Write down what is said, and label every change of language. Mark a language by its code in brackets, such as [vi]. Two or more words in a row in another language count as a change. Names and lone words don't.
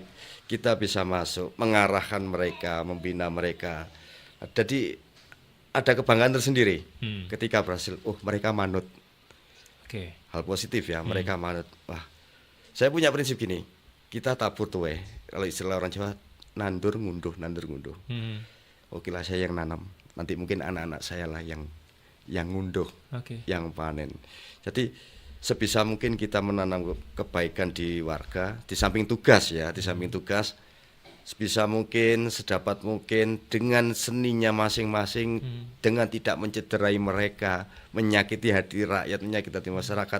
[id] Kita bisa masuk, mengarahkan mereka, membina mereka. Jadi ada kebanggaan tersendiri ketika berhasil. Oh, mereka manut. Oke. Hal positif ya, mereka manut. Wah, saya punya prinsip gini. Kita tabur tuwe. Kalau istilah orang Jawa, [jv] nandur ngunduh, nandur ngunduh. [id] Oke lah, saya yang nanam. Nanti mungkin anak-anak saya lah yang ngunduh, Oke. yang panen. Jadi sebisa mungkin kita menanam kebaikan di warga, di samping tugas ya, di samping tugas sebisa mungkin, sedapat mungkin dengan seninya masing-masing, dengan tidak mencederai mereka, menyakiti hati rakyat, menyakiti hati masyarakat.